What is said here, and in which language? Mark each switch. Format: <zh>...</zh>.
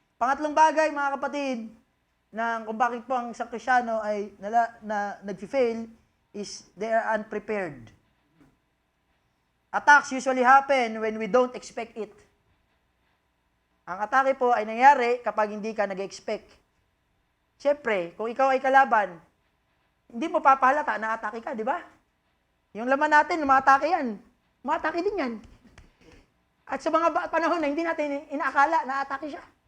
<tl>Pangatlong bagay, mga kapatid, na kung bakit po ang isang Kristyano ay nag-fail</tl> <en>is they are unprepared. Attacks usually happen when we don't expect it.</en> <tl>Ang atake po ay nangyari kapag hindi ka nag-expect. Siyempre, kung ikaw ay kalaban, hindi mo papahalata na atake ka, di ba? Yung laman natin, umatake yan. Umatake din yan. At sa mga panahon na hindi natin inaakala na atake siya.</tl>